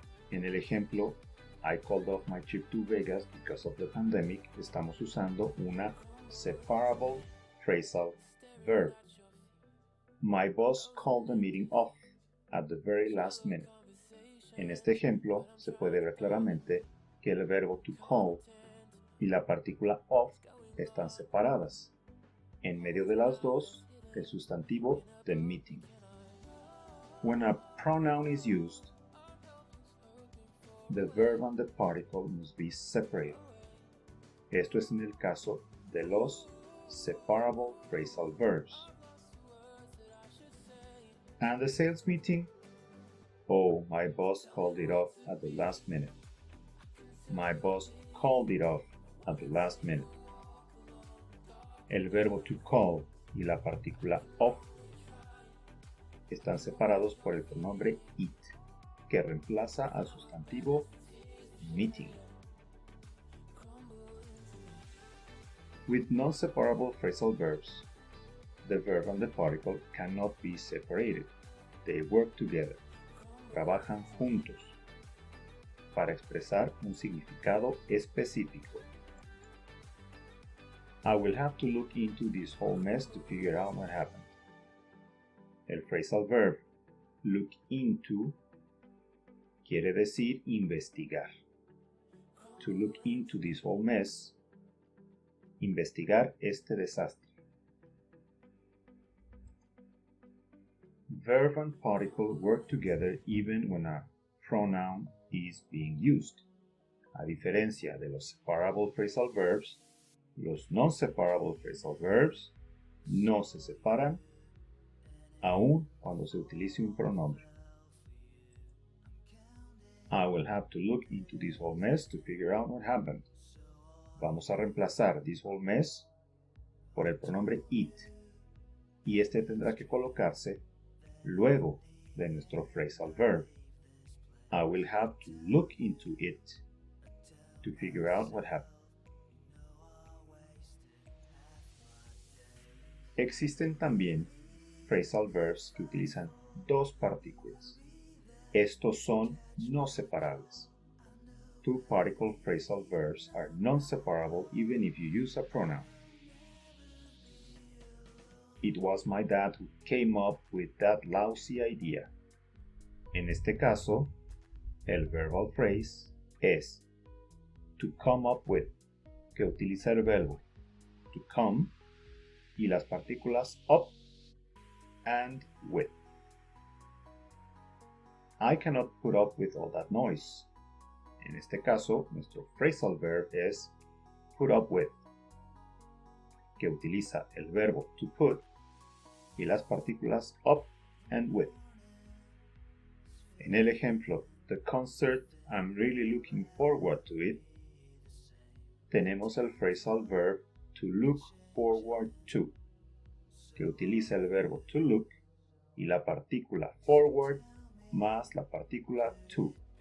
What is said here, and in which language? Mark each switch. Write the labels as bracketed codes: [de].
[es] En el ejemplo, [en] I called off my trip to Vegas because of the pandemic, [es] estamos usando una [en] separable phrasal verb. My boss called the meeting off at the very last minute. [es] En este ejemplo, se puede ver claramente que el verbo to call y la partícula off están separadas. En medio de las dos, el sustantivo [en] the meeting. When a pronoun is used, the verb and the particle must be separated. [es] Esto es en el caso de los separable phrasal verbs. [en] And the sales meeting? Oh, my boss called it off at the last minute. My boss called it off at the last minute. [es] El verbo to call y la partícula off están separados por el pronombre it, que reemplaza al sustantivo meeting. [en] With non-separable phrasal verbs, the verb and the particle cannot be separated. They work together. [es] Trabajan juntos para expresar un significado específico. [en] I will have to look into this whole mess to figure out what happened. [es] El phrasal verb look into quiere decir investigar. [en] To look into this whole mess, [es] investigar este desastre. [en] Verb and particle work together even when a pronoun is being used. [es] A diferencia de los separable phrasal verbs, los non-separable phrasal verbs no se separan aun cuando se utilice un pronombre. [en] I will have to look into this whole mess to figure out what happened. [es] Vamos a reemplazar [en] this whole mess [es] por el pronombre it y este tendrá que colocarse luego de nuestro phrasal verb. [en] I will have to look into it to figure out what happened. [es] Existen también phrasal verbs que utilizan dos partículas. Estos son no separables. [en] Two-particle phrasal verbs are non-separable even if you use a pronoun. It was my dad who came up with that lousy idea. [es] En este caso, el verbal phrase es to come up with, que utiliza el verbo to come y las partículas [en] up and with. I cannot put up with all that noise. [es] En este caso, nuestro phrasal verb es put up with, que utiliza el verbo to put y las partículas [en] up and with. [es] En el ejemplo, [en] the concert, I'm really looking forward to it, [es] tenemos el phrasal verb to look forward to, que utiliza el verbo to look y la partícula forward más la partícula to.